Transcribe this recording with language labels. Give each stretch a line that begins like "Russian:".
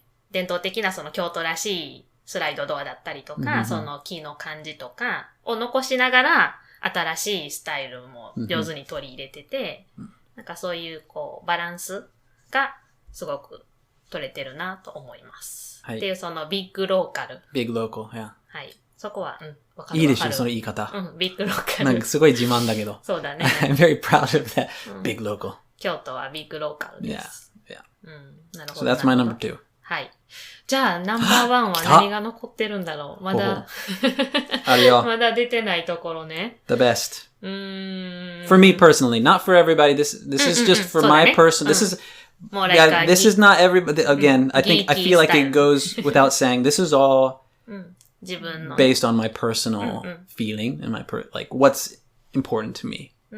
Japanese: 伝統的な京都らしいスライドドアだったりとか、木の感じとかを残しながら、新しいスタイルも上手に取り入れてて、なんかそういうバランスがすごく取れてるなと思います。はい、っていうビッグローカル。ビッグローカル、yeah. はい。そこは、わかる。いいでしょ、その言い方。ビッグローカル。なんかすごい自慢だけど。そうだね。
English: I'm very proud of that big local.
Japanese: 京都はビッグローカルです。 Yeah. なるほど。
English: So that's my number 2.
Japanese: はい。じゃあ、ナンバーワンは何が残ってるんだろう。まだ、あるよ。まだ出てないところね。
English: The best. For me personally, not for everybody. This is just for my person. This is this is not everybody. Again, I feel like it goes without saying. This is all based on my personal feeling and my like what's important to me.